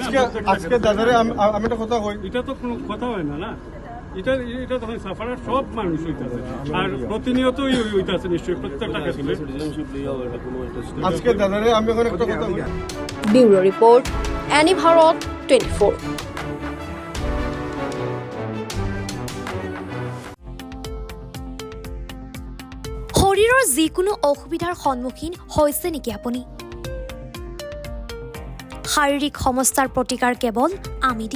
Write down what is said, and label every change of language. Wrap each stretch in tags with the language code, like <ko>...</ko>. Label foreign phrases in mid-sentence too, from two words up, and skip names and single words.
<bn>আজকে দাদারে আমি একটা কথা কই, এটা তো কোনো কথা হয় না। এটা তখন সাফারার সব মানুষ হইতেছে, আর প্রতিনিয়তই হইতেছে নিশ্চয়ই প্রত্যেকটা ক্ষেত্রে। আজকে দাদারে আমি এখন একটা কথা কই। ব্যুরো রিপোর্ট, এনি ভারত 24।</bn> <as>শৰীৰৰ যিকোনো অসুবিধাৰ সন্মুখীন হৈছে নেকি আপুনি? শাৰীৰিক সমস্যাৰ প্ৰতিকাৰ কেৱল আমি দিম।</as>